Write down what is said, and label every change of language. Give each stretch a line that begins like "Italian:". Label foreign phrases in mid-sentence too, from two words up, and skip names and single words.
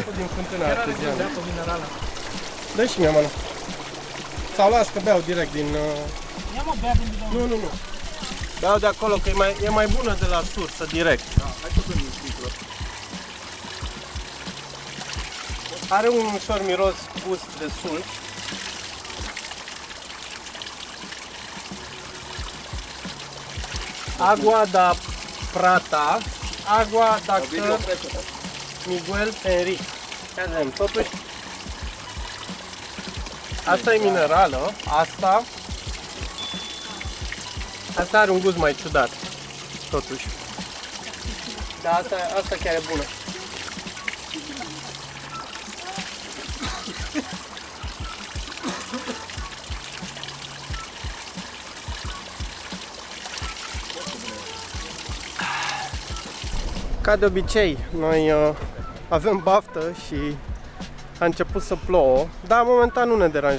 Romanian: Din fântâna arteziană. Dă și mie, mă, nu. Sau las că beau direct din... Ia mă, bea din bidon. Nu. Beau de acolo, că e mai bună de la sursă, direct. Hai să bem un sticlă. Are un ușor miros gust de sulf.
Portuguese: Agua da Prata, agua da Miguel Enrique.
Romanian: Ia să vedem, totuși asta e minerală, asta are un gust mai ciudat, totuși. Dar asta chiar e bună. Ca de obicei, noi avem baftă și a început să plouă, dar momentan nu ne deranjează.